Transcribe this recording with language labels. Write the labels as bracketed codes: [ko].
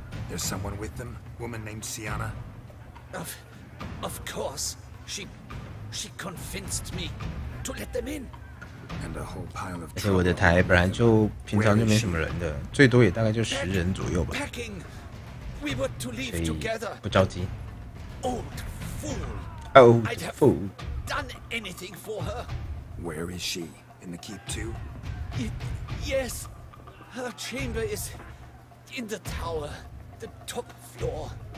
[en] There's someone with them, woman named Sienna. Of course, she convinced me to let them in. And a whole pile of. [zh] 而且我的台本来就平常就没什么人的，最多也大概就10人左右吧。 [en] We were to leave together. [zh] 不着急。 [en] Old fool. Old fool. Done anything for her? Where is she? In the keep too? Yes. Her chamber is in the tower, the top floor.